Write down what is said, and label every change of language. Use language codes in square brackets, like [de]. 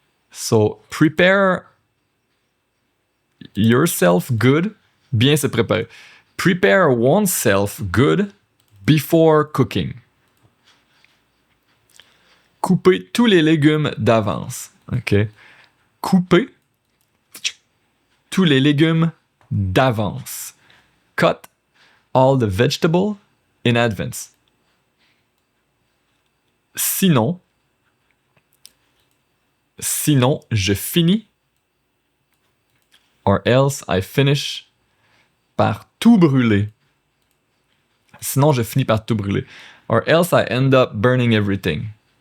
[en] So, prepare yourself good. [fr] Bien se préparer. [en] Prepare oneself good before cooking. [fr] Couper tous les légumes d'avance. Okay. Couper tous les légumes d'avance. [en] Cut all the vegetables in advance. [fr] Sinon, je finis, [en] or else I finish, [fr] par tout brûler. Sinon, je finis par tout brûler. [en] Or else I end up burning everything.